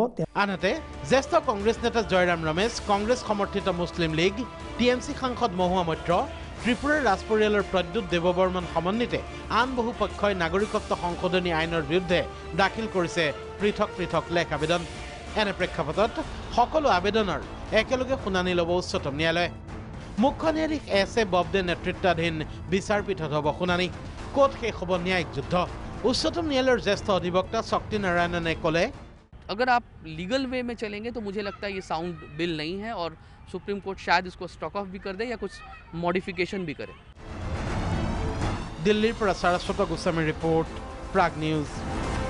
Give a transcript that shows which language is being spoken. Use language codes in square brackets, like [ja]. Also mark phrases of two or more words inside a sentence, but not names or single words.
[as] আনহাতে জ্যেষ্ঠ কংগ্ৰেছ নেতা জয়ৰাম ৰমেশ কংগ্ৰেছ সমৰ্থিত মুছলিম লীগ টিএমচি সাংসদ মহুৱা মৈত্ৰ ত্ৰিপুৰাৰ ৰাজপৰিয়ালৰ প্ৰদ্যুৎ দেৱবৰ্মন সমন্বিতে আন বহু পক্ষই নাগৰিকত্ব সংশোধনী আইনৰ বিৰুদ্ধে দাখিল কৰিছে পৃথক পৃথক লেখ আবেদন এনে প্ৰেক্ষাপটত সকলো আবেদনৰ একেলগে শুনানি ল'ব উচ্চতম ন্যায়ালয়ে মুখ্য ন্যায়াধীশ এছ.এ. ববদে নেতৃত্বাধীন বিচাৰপীঠত হ'ব শুনানি ক'ত শেষ হ'ব ন্যায়িক যুদ্ধ [hi] उच्चतम न्यायालय ज्येष्ठ अधिवक्ता शक्ति नारायण ने कहे अगर आप [en] legal way [hi] में चलेंगे तो मुझे लगता है ये [en] sound bill [hi] नहीं है और सुप्रीम कोर्ट शायद इसको [en] stock off [hi] भी कर दे या कुछ मॉडिफिकेशन भी करे दिल्ली पर सारस्वत गोस्वामी रिपोर्ट प्राग न्यूज।